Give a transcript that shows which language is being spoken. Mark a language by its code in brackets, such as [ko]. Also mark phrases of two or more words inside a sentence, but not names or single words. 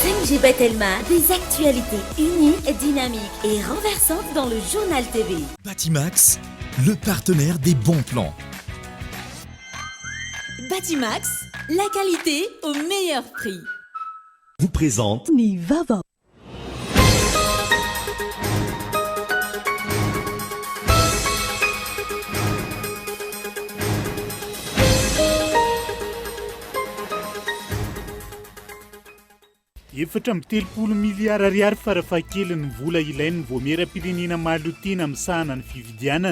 [fr] GG Bethelma, des actualités uniques, dynamiques et renversantes dans le journal TV. Batimax, le partenaire des bons plans. Batimax, la qualité au meilleur prix. Vous présente Nivava. [mg] Efatra amby 30 miliara ariary farafahakeliny vola ilainy voamera-pirenena mahalotiana amin'ny sahanany fividianana.